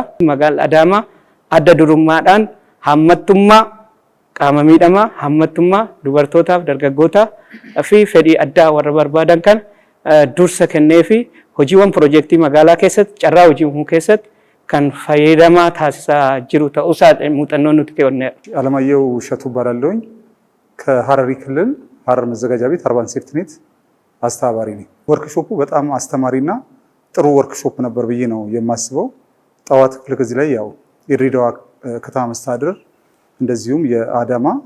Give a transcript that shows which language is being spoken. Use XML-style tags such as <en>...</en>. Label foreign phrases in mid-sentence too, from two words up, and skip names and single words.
<om>Magaalaa Adaamaa adda durummaadhaan hammattummaa qaama miidhamaa, hammattummaa dubartootaaf, dargaggootaaf fi fedhii addaa warra barbaadan kan dursa kennee fi hojiiwwan piroojeektii magaalaa keessatti carraa hojii uumuu keessatti kan fayyadamaa taasisaa jiru ta'uusaa muuxannoo nuti kenneera.</om> <am>አለማየሁ እሸቱ እባላለሁኝ ከሐረሪ ክልል ሐረር መዘጋጃ ቤት</am> <en>urban safetynet</en> <am>አስተባባሪ ነኝ። ወርክሾፑ በጣም አስተማሪና ጥሩ ወርክሾፕ ነበር ብዬ ነው የማስበው። ጠዋት ክፍለ ጊዜ ላይ ያው የድሬዳዋ ከተማ መስተዳድር እንደዚሁም የአዳማ</am>